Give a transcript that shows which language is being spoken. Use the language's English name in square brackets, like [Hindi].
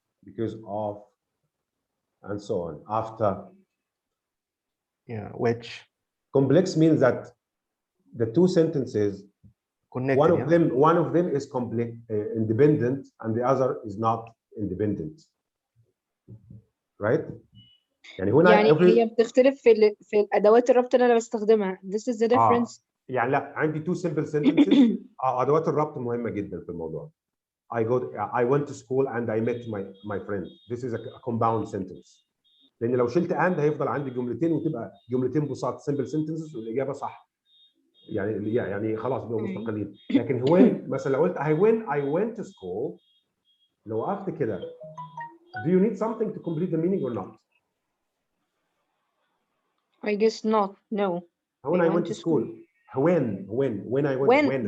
[English] Because of, and so on. After. Yeah, which. Complex means that the two sentences, connected, one of them is independent and the other is not independent. Right? [Arabic] يعني هي بتختلف في الادوات الربط اللي انا بستخدمها. [English] This is the difference. [Arabic] يعني لا، عندي [English] two simple sentences. [Arabic] ادوات الربط مهمه جدا في الموضوع. [English] I went to school and I met my friend. This is a compound sentence. [Arabic] لان لو شلت and هيفضل عندي جملتين وتبقى جملتين بساط [English] simple sentences [Arabic] والاجابه صح. يعني خلاص بقوا مستقلين. لكن [English] when [Arabic] مثلا لو قلت [English] I went to school، [Arabic] لو وقفت كده [English] do you need something to complete the meaning or not? I guess not. No. When I went to school. When I went.